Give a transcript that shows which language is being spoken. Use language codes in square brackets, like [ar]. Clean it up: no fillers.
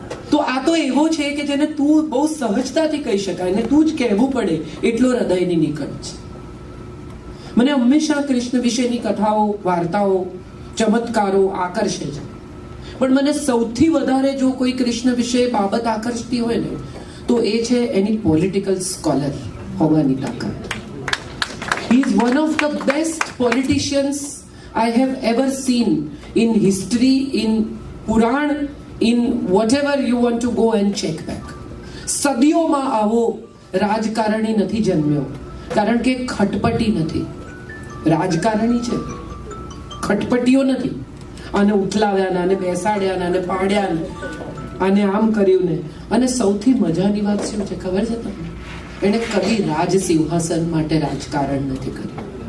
[gu] તો આ તો એવો છે કે જેને તું બહુ સહજતાથી કહી શકાય ને તું જ કહેવું પડે એટલો હૃદયની નિકટ છે. મને હંમેશા કૃષ્ણ વિશેની કથાઓ, વાર્તાઓ, ચમત્કારો આકર્ષે છે. પણ મને સૌથી વધારે જો કોઈ કૃષ્ણ વિશે બાબત આકર્ષતી હોય ને તો એ છે એની પોલિટિકલ સ્કોલર હોવાની તાકાત. [en] He is one of the best politicians I have ever seen in history, in Puran, in whatever you want to go and check back. [gu] સદીઓમાં આવો રાજકારણી નથી જન્મ્યો, કારણ કે ખટપટી નથી. રાજકારણી છે, ખટપટીઓ નથી, આને ઉથલાવ્યા ને, આને બેસાડ્યા ને, આને પાડ્યા ને, આને આમ કર્યું ને. અને સૌથી મજાની વાત શું છે ખબર છે તમને? એને કદી રાજ સિંહાસન માટે રાજકારણ નથી કર્યું.